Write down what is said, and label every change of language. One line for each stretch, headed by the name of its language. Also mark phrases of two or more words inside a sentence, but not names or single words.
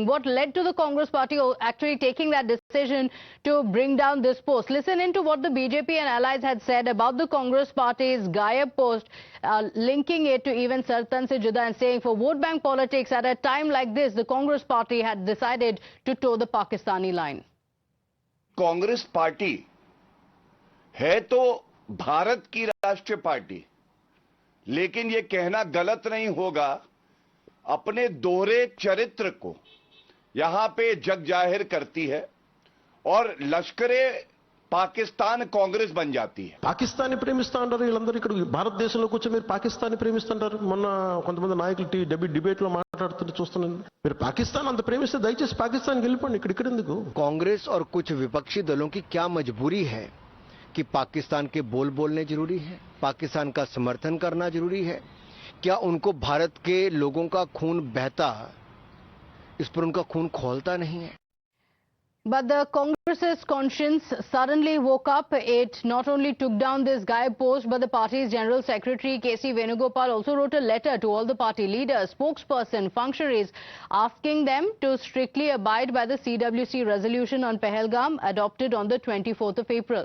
English: What led to the Congress party actually taking that decision to bring down this post? Listen into what the BJP and allies had said about the Congress party's Gayab post, linking it to even
Hindi: सर तन से जुदा
English: and saying for vote bank politics at a time like this, the Congress party had decided to toe the Pakistani line.
Hindi: कांग्रेस पार्टी है तो भारत की राष्ट्रीय पार्टी, लेकिन ये कहना गलत नहीं होगा, अपने दोहरे चरित्र को यहां पे जग जाहिर करती है और लश्करे पाकिस्तान कांग्रेस बन जाती है.
Telugu: పాకిస్తాన్ని ప్రేమిస్తా అంటారు వీళ్ళందరూ. ఇక్కడ భారతదేశంలోకి వచ్చి మీరు పాకిస్తాన్ని ప్రేమిస్తుంటారు. మొన్న కొంతమంది నాయకులు డిబేట్ లో మాట్లాడుతుంటే చూస్తున్నాను. మీరు పాకిస్తాన్ అంత ప్రేమిస్తే దయచేసి పాకిస్తాన్కి వెళ్ళిపోండి, ఇక్కడ ఎందుకు?
Hindi: कांग्रेस और कुछ विपक्षी दलों की क्या मजबूरी है कि पाकिस्तान के बोल बोलने जरूरी है, पाकिस्तान का समर्थन करना जरूरी है? क्या उनको भारत के लोगों का खून बहता, इस पर उनका खून खौलता नहीं है?
English: But the Congress's conscience suddenly woke up. It not only took down this Gayab post, but the party's General Secretary K.C. Venugopal also wrote a letter to all the party leaders, spokesperson, functionaries, asking them to strictly abide by the CWC resolution on Pahalgam adopted on the 24th of April.